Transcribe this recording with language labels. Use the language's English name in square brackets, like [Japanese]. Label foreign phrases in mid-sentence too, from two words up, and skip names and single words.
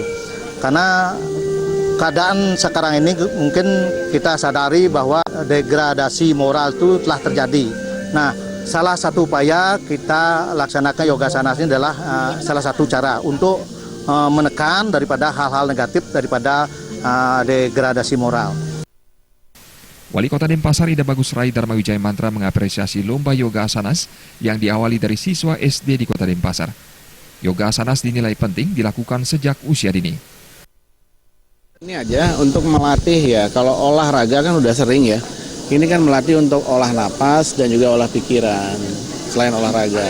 [Indonesian] Karena keadaan sekarang ini mungkin kita sadari bahwa degradasi moral itu telah terjadi. Nah, salah satu upaya kita laksanakan yoga asanas ini adalah salah satu cara untuk menekan daripada hal-hal negatif daripada degradasi moral. Wali Kota Denpasar Ide Bagus Rai Dharma Wijaya Mantra mengapresiasi lomba yoga asanas yang diawali dari siswa SD di Kota Denpasar. Yoga asanas dinilai penting dilakukan sejak usia dini. Ini aja untuk melatih ya, kalau olahraga kan udah sering ya. Ini kan melatih untuk olah napas dan juga olah pikiran selain olahraga.